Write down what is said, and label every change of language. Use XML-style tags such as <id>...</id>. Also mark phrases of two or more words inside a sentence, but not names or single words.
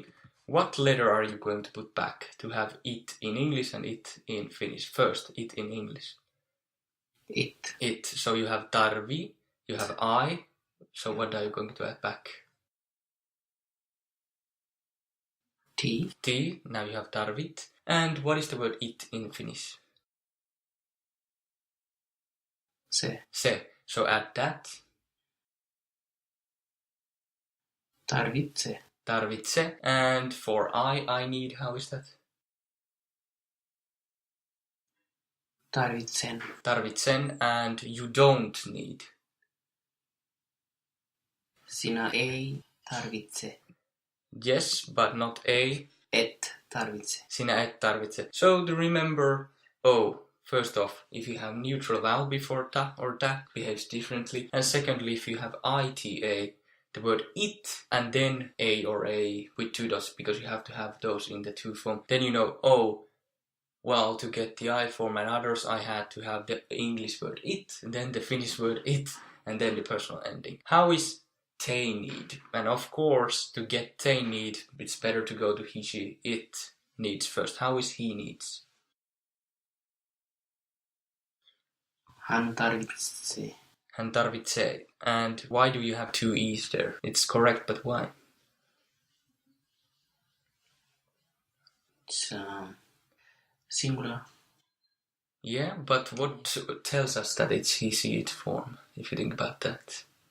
<en>What letter are you going to put back to have it in English and it in Finnish? First, it in English. It. It. So you have tarvi, you have I. So what are you going to add back? T. T. Now you have tarvit. And what is the word it in Finnish?</en> <fi>Se. Se.</fi> <en>So add that.</en> <fi>Tarvitse. Tarvitse.</fi> <en>And for I need, how is that?</en> <fi>Tarvitsen. Tarvitsen.</fi> <en>And you don't need?</en> <fi>Sinä ei tarvitse.</fi> <en>Yes, but not a.</en> <fi>Et tarvitse. Sinä et tarvitse.</fi> <en>So to remember, first off, if you have neutral vowel before ta or ta, behaves differently. And secondly, if you have ita, the word it, and then a or a with 2 dots, because you have to have those in the 2 form, then you know, well, to get the I form and others, I had to have the English word it, and then the Finnish word it, and then the personal ending. How is they need? And of course, to get they need, it's better to go to he, she, it needs first. How is he needs?</en> <fi>Hän tarvitsee. Hän tarvitsee.</fi> <en>And why do you have 2 e's there? It's correct, but why? It's singular. Yeah, but what tells us that it's he, she, it form, if you think about that?</en>